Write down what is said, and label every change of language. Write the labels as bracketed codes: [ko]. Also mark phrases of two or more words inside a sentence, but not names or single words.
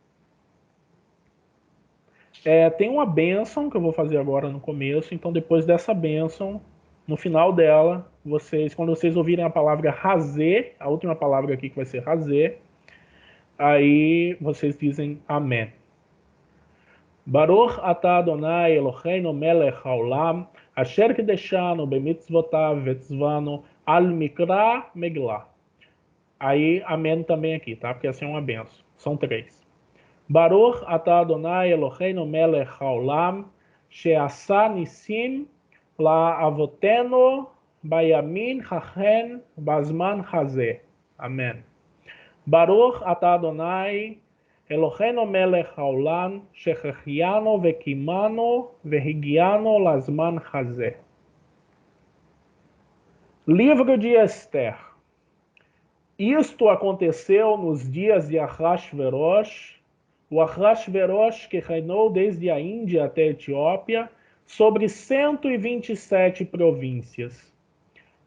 [pt] Tem uma bênção que eu vou fazer agora no começo, então depois dessa bênção, no final dela, quando vocês ouvirem a palavra razê, a última palavra aqui que vai ser razê, aí vocês dizem amém. [he] ברוך אתה אדוני אלוהינו מלך העולם, אשר קדשנו במצוותיו וצונו על מקרא מגילה. [pt] Aí amém também aqui, tá? Porque essa é uma benção. São 3. [he] ברוך אתה אדוני אלוהינו מלך העולם, שעשה נסים לאבותינו בימים ההם בזמן הזה. [pt] Amém. [he] ברוך אתה אדוני אלוהינו מלך העולם, שהחיינו וקיימנו והגיענו לזמן הזה. [pt] Livro de Esther. Isto aconteceu nos dias de Ahasverosh, o Ahasverosh que reinou desde a Índia até a Etiópia, sobre 127 províncias.